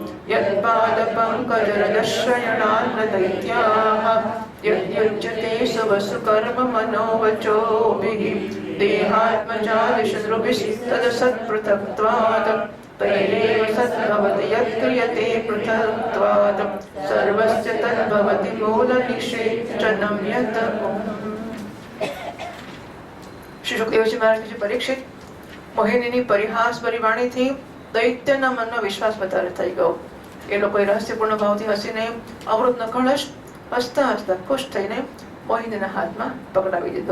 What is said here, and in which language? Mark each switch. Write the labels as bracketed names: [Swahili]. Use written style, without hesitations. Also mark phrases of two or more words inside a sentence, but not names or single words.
[Sanskrit] यत्पादपङ्कजरदश्रयणान्न दैत्याः यद्युज्यते सुवसुकर्म मनोवचोभिः देहात्मजादिशत्रुभिस्तदसत्पृथक्त्वात् तैरेव सद्भवति यत्क्रियते पृथक्त्वात् सर्वस्य तद्भवति मूलनिषेचनं यत्। [Gujarati] શ્રી સુખદેવજી મહારાજ પરીક્ષિત મોહિનીની પરિહાસભરી વાણીથી દૈત્યના મનમાં વિશ્વાસ વધારે થઈ ગયો. એ લોકોએ રહસ્યપૂર્ણ ભાવથી હસીને અમૃતનો કળશ હસતા હસતા ખુશ થઈને મોહિનીના હાથમાં પકડાવી દીધો.